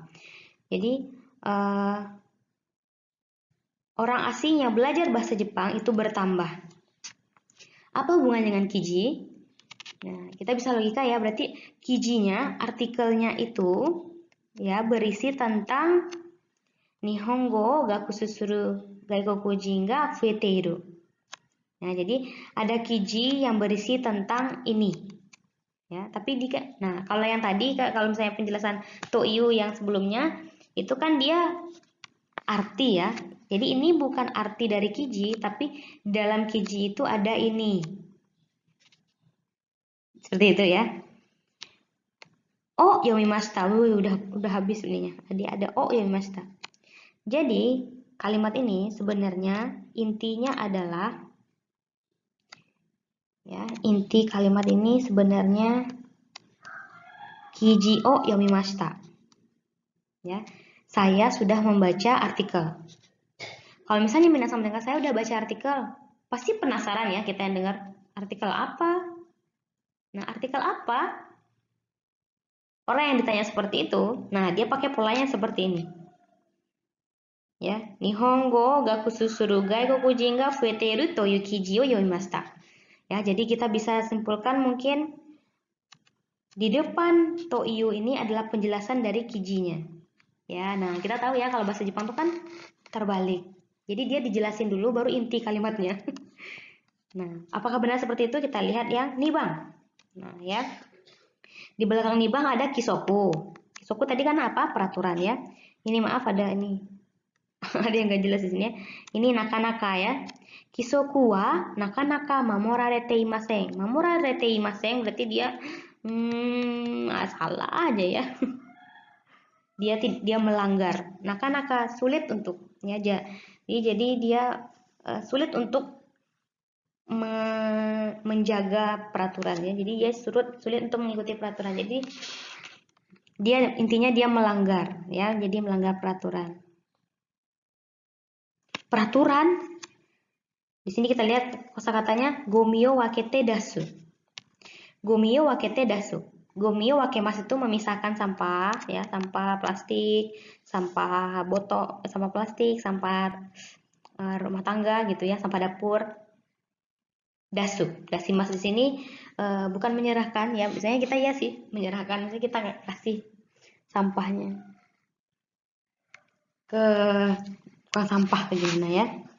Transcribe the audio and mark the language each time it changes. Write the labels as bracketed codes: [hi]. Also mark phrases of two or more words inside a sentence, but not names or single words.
[id] Jadi orang asing yang belajar bahasa Jepang itu bertambah. Apa hubungannya dengan kiji? Nah, kita bisa logika ya, berarti kijinya, artikelnya itu ya berisi tentang [ja] 日本語学習する外国人が増えている. [id] Nah, jadi ada kiji yang berisi tentang ini. Ya, tapi nah, kalau yang tadi kalau misalnya penjelasan toiyu yang sebelumnya itu kan dia arti ya. Jadi ini bukan arti dari kiji, tapi dalam kiji itu ada ini. Seperti itu ya. Oh, yomimashita. Udah habis ininya. Tadi ada oh yomimashita. Jadi, kalimat ini sebenarnya intinya adalah ya, inti kalimat ini sebenarnya [ja] 記事を読みました. [id] Ya, saya sudah membaca artikel. Kalau misalnya minasan mendengar saya udah baca artikel, pasti penasaran ya kita yang dengar artikel apa. Nah, artikel apa? Orang yang ditanya seperti itu, nah dia pakai polanya seperti ini. Ya, [ja] 日本語学習する外国人が増えているという記事を読みました. [id] Ya, jadi kita bisa simpulkan mungkin di depan toiyu ini adalah penjelasan dari kijinya. Ya, nah kita tahu ya kalau bahasa Jepang itu kan terbalik. Jadi dia dijelasin dulu baru inti kalimatnya. Nah, apakah benar seperti itu? Kita lihat yang nibang. Nah, ya. Di belakang nibang ada kisoku. Kisoku tadi kan apa? Peraturan ya. Ini maaf ada ini. Ada yang nggak jelas di sini ya. Ini naka-naka ya. [ja] 規則はなかなか守られていません. 守られていません [id] berarti dia salah aja ya. Dia melanggar. Naka-naka sulit untuk ya. Jadi dia sulit untuk menjaga peraturan ya. Jadi dia sulit untuk mengikuti peraturan. Jadi intinya dia melanggar ya. Jadi melanggar peraturan. Peraturan. Di sini kita lihat kosakatanya [ja] ごみを分けて出す. ごみを分けて出す. ごみを分けます [id] itu memisahkan sampah ya, sampah plastik, sampah botol, sampah plastik, sampah rumah tangga gitu ya, sampah dapur. [ja] 出す、出します [id] di sini bukan menyerahkan ya, misalnya kita ya sih menyerahkan, misalnya kita kasih sampahnya ke tukang sampah ke gimana ya.